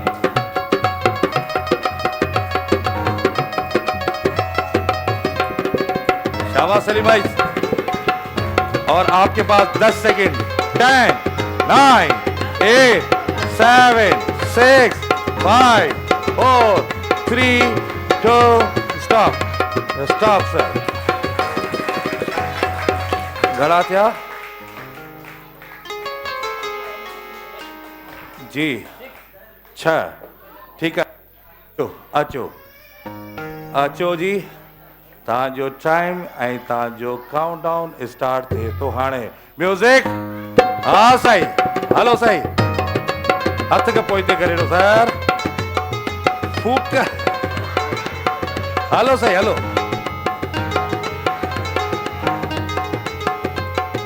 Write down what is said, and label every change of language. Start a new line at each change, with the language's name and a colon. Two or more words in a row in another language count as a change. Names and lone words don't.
Urdu: شاباش سلیم بھائی اور آپ کے پاس 10 سیکنڈ 10 9 8 7 6 5 4 3 2 سٹاپ سر
Sindhi: घड़ा थिया जी 6
Urdu: ٹھیک ہے
Sindhi: अचो जी ताजो टाइम ऐं ताजो काउंटडाउन स्टार्ट थे तो हाणे म्यूजिक हाँ साईं हलो साईं हथ के पोइते करे सर फूक हलो साईं हलो